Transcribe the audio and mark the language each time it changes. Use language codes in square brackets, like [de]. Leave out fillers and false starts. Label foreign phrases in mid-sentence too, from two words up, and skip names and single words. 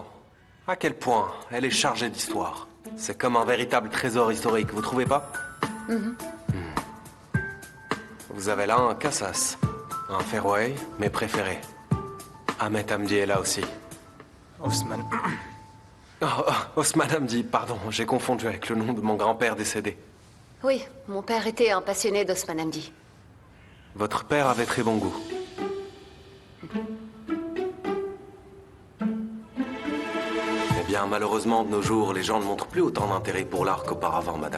[fr] À quel point elle est chargée d'histoire. C'est comme un véritable trésor historique, vous trouvez pas? Vous avez là un Cassas, un Fairway, mes préférés. Ahmed Hamdi est là aussi. Osman. Osman Hamdi, pardon, j'ai confondu avec le nom de mon grand-père décédé. Oui, mon père était un passionné d'Osman Hamdi. Votre père avait très bon goût. Eh bien, malheureusement, de nos jours, les gens ne montrent plus autant d'intérêt pour l'art qu'auparavant, madame.